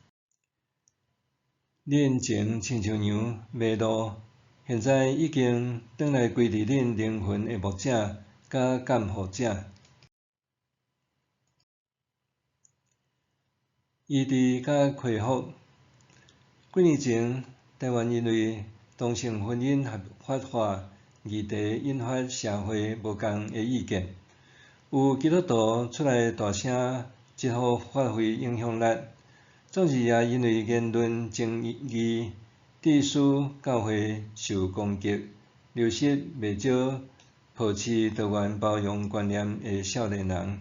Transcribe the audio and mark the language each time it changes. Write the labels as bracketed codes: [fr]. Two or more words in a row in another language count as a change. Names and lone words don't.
[nan] 恁前亲像羊迷路，现在已经转来归伫恁灵魂的牧者甲监护者。医治甲开复。几年前，台湾因为同性婚姻合法化议题引发社会无共的意见，有基督徒出来大声疾呼发挥影响力，总是也因为言论争议，致使教会受攻击，流失袂少抱持多元包容观念的少年人。